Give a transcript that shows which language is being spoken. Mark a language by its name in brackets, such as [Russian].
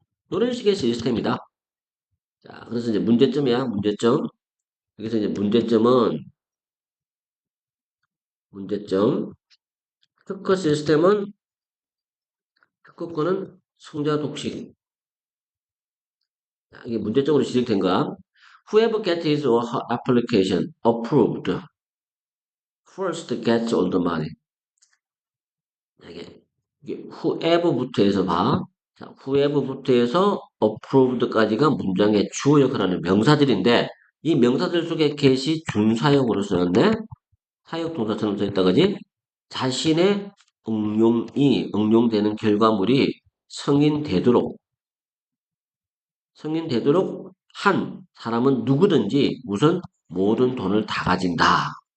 [Korean] 이런 식의 시스템이다. 자, 그래서 이제 문제점이야. 문제점. 여기서 이제 문제점. 특허 시스템은 특허권은 승자 독식. 자, 이게 문제점으로 지적된 거야. [English] Whoever gets his or her application approved first gets all the money. [Korean] 이게 whoever부터 해서 봐. 자, whoever부터 해서 approved까지가 문장의 주어 역할하는 명사들인데 이 명사들 속에 get이 준사역으로 쓰였네. 사역 동사처럼 써있다 그지? 자신의 응용되는 결과물이 성인되도록 한 사람은 누구든지 우선 모든 돈을 다 가진다.